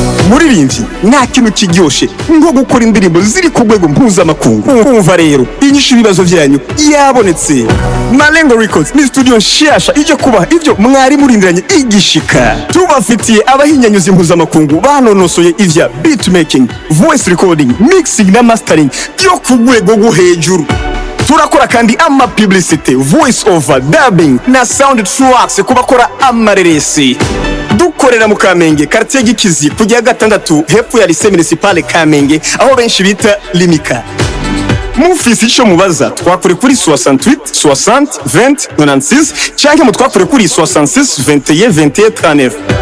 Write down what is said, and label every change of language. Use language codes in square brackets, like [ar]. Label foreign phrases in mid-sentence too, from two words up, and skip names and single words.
[rn] umuririmbyi nta kintu kiryoshe nko gukora indirimbo ziri ku rwego mpuzamakungu. Umva rero inyishu ibibazo byanyu yabonetse. Malengo Records ni studio nshasha ije kubaha ibyo mwari murindiranye igishika. Tubafitiye abahinyanyuzi mpuzamakungu banonosoye ivya beatmaking, [en] voice recording, mixing [rn] na mastering byo ku rwego rwo hejuru. Turakora kandi ama publicity, [en] voice over, dubbing [rn] na [en] sound tracks [rn] kubakora amareresi. Dukorera mu Kamenge, quartier Gikizi, kujya gatandatu hepfo ya lycée municipale Kamenge, aho benshi bita Limika. Mufisi icyo mubaza twakure kuri 68 60 20 96 cyangwa mutwakure kuri 66 21 21 39.